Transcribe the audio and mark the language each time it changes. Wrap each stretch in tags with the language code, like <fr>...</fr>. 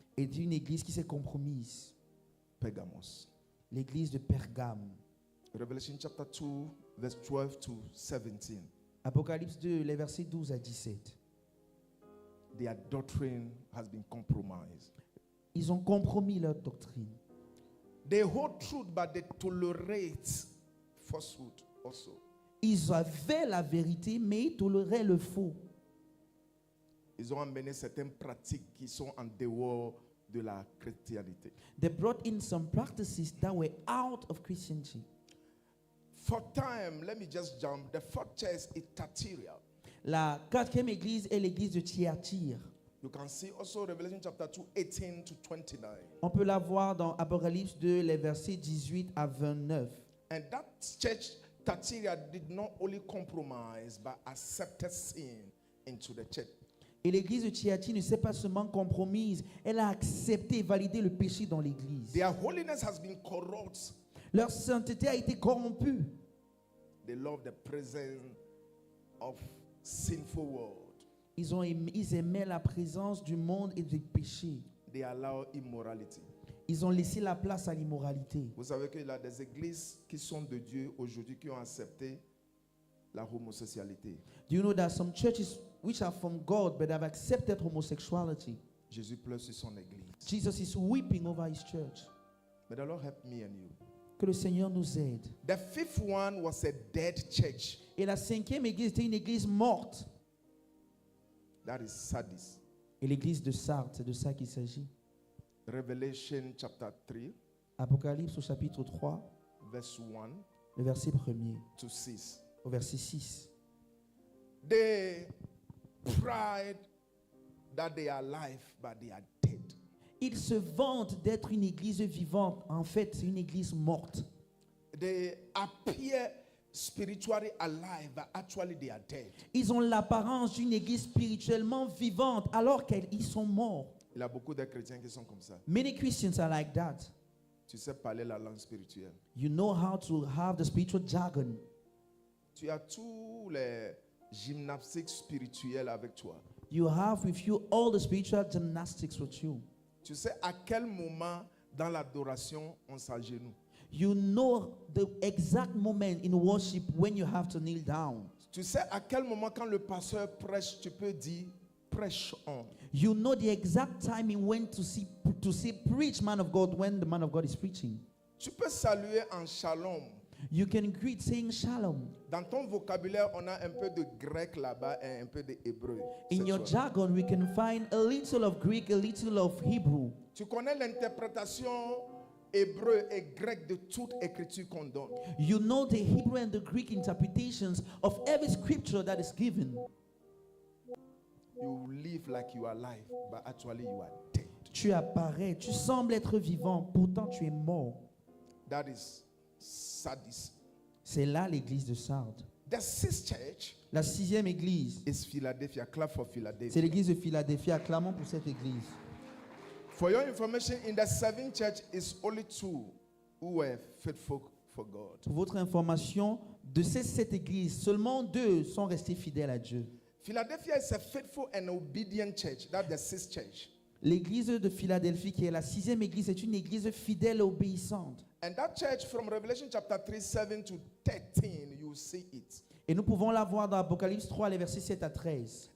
<fr>est une église qui s'est compromise.</fr> <en>Pergamos.</en> <fr>L'église de Pergame.</fr> <en>Revelation chapter 2, verse 12 to 17.</en> <fr>Apocalypse 2, les versets 12 à 17.</fr> <en>Their doctrine has been compromised.</en> <fr>Ils ont compromis leur doctrine.</fr> <en>They hold truth, but they tolerate falsehood also.</en> <fr>Ils avaient la vérité, mais ils toléraient le faux. Ils ont amené certaines pratiques qui sont en dehors de la chrétienté.</fr> <en>They brought in some practices that were out of Christianity. For time, let me just jump. The fourth church is Thyatira.</en> <fr>La quatrième église est l'église de Thyatire.</fr> <en>You can see also Revelation chapter 2, 18 to 29.</en> <fr>On peut la voir dans Apocalypse 2, les versets 18 à 29.</fr> <en>And that church, Thyatira, did not only compromise, but accepted sin into the church.</en> <fr>Et l'église de Thyatire ne s'est pas seulement compromise, elle a accepté et validé le péché dans l'église.</fr> <en>Their holiness has been corrupt.</en> <fr>Leur sainteté a été corrompue.</fr> <en>They love the presence of sinful world.</en> <fr>Ils aimaient la présence du monde et du péché.</fr> <en>They allow immorality.</en> <fr>Ils ont laissé la place à l'immoralité. Vous savez qu'il y a des églises qui sont de Dieu aujourd'hui qui ont accepté la homosexualité.</fr> <en>Do you know that some churches which are from God but have accepted homosexuality?</en> <fr>Jésus pleure sur son église.</fr> <en>Jesus is weeping over his church. May the Lord help me and you.</en> <fr>Que le Seigneur nous aide.</fr> <en>The fifth one was a dead church.</en> <fr>Et la cinquième église était une église morte.</fr> <en>That is Sardis.</en> <fr>Et l'église de Sardes, c'est de ça qu'il s'agit.</fr> <en>Revelation chapter 3,</en> <fr>Apocalypse au chapitre 3,</fr> <en>verse 1</en> <fr>le verset 1er</fr> <en>to 6.</en> <fr>au verset 6.</fr> <en>They pride that they are alive, but they are dead.</en> <fr>Ils se vantent d'être une église vivante. En fait, c'est une église morte.</fr> <en>They appear spiritually alive, but actually they are dead.</en> <fr>Ils ont l'apparence d'une église spirituellement vivante alors qu'ils sont morts. Il y a beaucoup de chrétiens qui sont comme ça.</fr> <en>Many Christians are like that.</en> <fr>Tu sais parler la langue spirituelle.</fr> <en>You know how to have the spiritual jargon.</en> <fr>Tu as tous les gymnastiques spirituelles avec toi.</fr> <en>You have with you all the spiritual gymnastics with you.</en> <fr>Tu sais à quel moment dans l'adoration on s'agenouille.</fr> <en>You know the exact moment in worship when you have to kneel down.</en> <fr>Tu sais à quel moment quand le pasteur prêche, tu peux dire prêche on.</fr> <en>You know the exact timing when to say preach, man of God, when the man of God is preaching.</en> <fr>Tu peux saluer en shalom.</fr> <en>You can greet saying shalom.</en> <fr>Dans ton vocabulaire, on a un peu de grec là-bas et un peu d'hébreu.</fr> <en>In your jargon, we can find a little of Greek, a little of Hebrew.</en> <fr>Tu connais l'interprétation hébreu et grec de toute écriture qu'on donne.</fr> <en>You know the Hebrew and the Greek interpretations of every scripture that is given. You live like you are alive, but actually you are dead.</en> <fr>Tu apparais, tu sembles être vivant, pourtant tu es mort.</fr> <en>That is sadism.</en> <fr>C'est là l'église de Sardes.</fr> <en>The sixth church</en> <fr>La 6e église,</fr> <en>is Philadelphia. Clap for</en> <fr>c'est</fr> <en>Philadelphia.</en> <fr>l'église de Philadelphie. Acclamons pour cette église.</fr> <en>For your information, in the seventh church is only two who were faithful for God.</en> <fr>Pour votre information, de ces 7 églises, seulement 2 sont restés fidèles à Dieu.</fr> <en>Philadelphia is a faithful and obedient church. That's the sixth church.</en> <fr>L'église de Philadelphie, qui est la 6e église, est une église fidèle et obéissante.</fr> <en>And that church from Revelation chapter 3, 7 to 13, you see it.</en> <fr>Et nous pouvons la voir dans Apocalypse 3, les versets 7 à 13.</fr>